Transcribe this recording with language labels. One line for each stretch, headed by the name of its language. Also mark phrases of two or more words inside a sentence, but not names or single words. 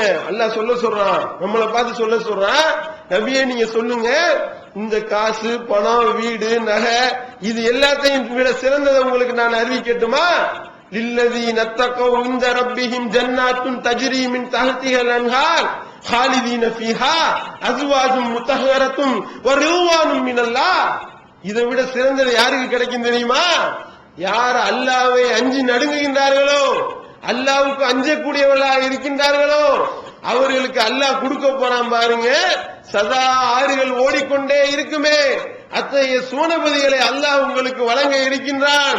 Tamil: அல்லாஹ் சொல்றான், நம்மளை பார்த்து சொல்றான், நபியே நீங்க சொல்லுங்க, இந்த காசு, பணம், வீடு, நகை, இது எல்லாத்தையும் விட சிறந்ததை உங்களுக்கு நான் அறிவிக்கட்டுமா?
Arabic: للذين اتقوا عند ربهم جنات تجري من تحتها الأنهار خالدين فيها ازواج مطهرة ورضوان من الله.
Tamil: இதை விட சிறந்தது யாருக்கு கிடைக்கும் தெரியுமா? யார் அல்லாஹ்வை அஞ்சி நடுங்குகின்றார்களோ, அல்லாஹ்வுக்கு அஞ்சக்கூடியவர்களாக இருக்கின்றார்களோ, அவர்களுக்கு அல்லாஹ் கொடுக்க போறான் பாருங்க, சதா ஆறுகள் ஓடிக்கொண்டே இருக்குமே, அத்தகைய சூனபதிகளை அல்லாஹ் உங்களுக்கு வழங்க இருக்கின்றான்.